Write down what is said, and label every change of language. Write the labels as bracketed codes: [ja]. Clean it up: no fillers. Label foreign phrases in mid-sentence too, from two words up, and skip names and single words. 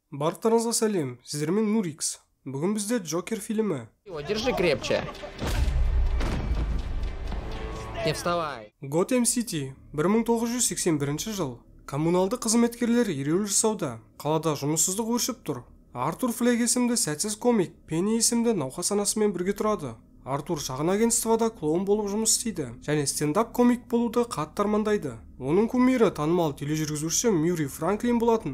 [kk] Барлықтарыңызға сәлем, сіздермен Нурикс. Бүгін бізде Джокер фильмі. [ru] Держи крепче. Не вставай. [kk] Готэм Сити, 1981 жыл. Коммуналды қызметкерлер ереуіл жасауда. Қалада жұмыссыздық өршіп тұр. Артур Флэг есімді сәтсіз комик Пенни есімді науқас анасымен бірге тұрады. Артур шағын агентствода клоун болып жұмыс істейді және стендап комик болуды қатты армандайды. Оның кумирі танымал тележүргізуші Мюррей Франклин болатын.